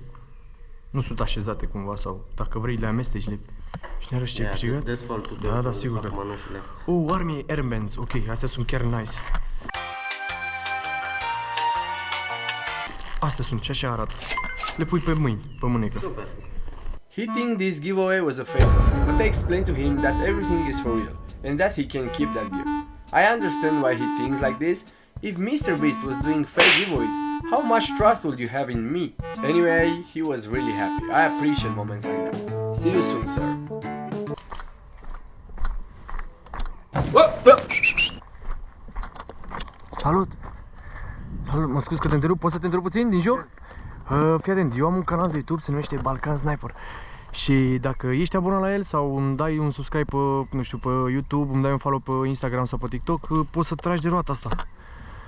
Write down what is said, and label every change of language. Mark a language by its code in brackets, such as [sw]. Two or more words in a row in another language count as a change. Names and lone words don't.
[ro] Nu sunt așezate cumva sau dacă vrei le amesteci și ne arăți ce ai câștigat? Da, sigur că. Army Airbands. Ok, astea sunt chiar nice. Astea sunt și așa arată. Le pui pe mâini, pe mânecă. [en] He thinks this giveaway was a favor, but I explained to him that everything is for real and that he can keep that gift. I understand why he thinks like this. If Mr. Beast was doing fake giveaways, how much trust would you have in me? Anyway, he was really happy. I appreciate moments like that. See you soon, sir. [ro] Salut! Salut, mă scuz că te întrerup, poți să te întrerup puțin din joc? Fii atent, eu am un canal de YouTube, se numește Balkan Sniper. Și dacă ești abonat la el sau îmi dai un subscribe pe, nu știu, pe YouTube, îmi dai un follow pe Instagram sau pe TikTok, poți să tragi de roata asta.